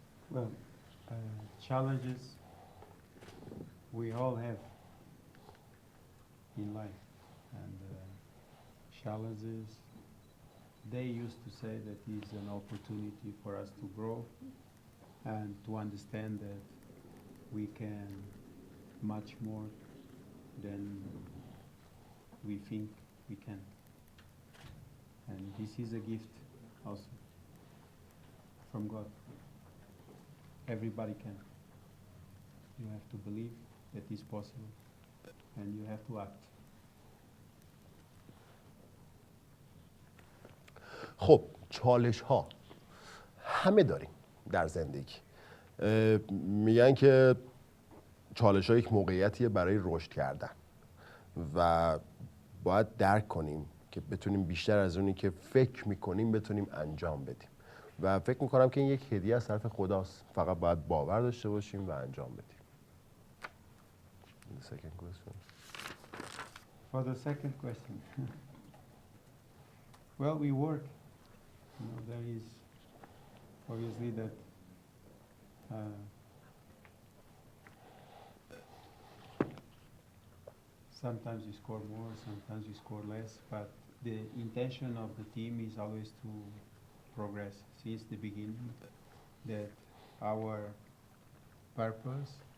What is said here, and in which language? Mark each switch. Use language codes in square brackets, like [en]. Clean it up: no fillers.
[en] Well, challenges we all have in life, and challenges, they used to say that it's an opportunity for us to grow and to understand that we can much more than we think we can. And this is a gift also from God. Everybody can. You have to believe that it's possible and you have to act. [fa] خب چالش ها همه داریم در زندگی. میگن که چالش ها یک موقعیتیه برای رشد کردن و باید درک کنیم که بتونیم بیشتر از اونی که فکر میکنیم بتونیم انجام بدیم و فکر میکنم که این یک هدیه از طرف خداست، فقط باید باور داشته باشیم و انجام بدیم. [en] The second question. For the second question, well, we work. You know, there is obviously that sometimes you score more, sometimes you score less, but the intention of the team is always to progress since the beginning, that our purpose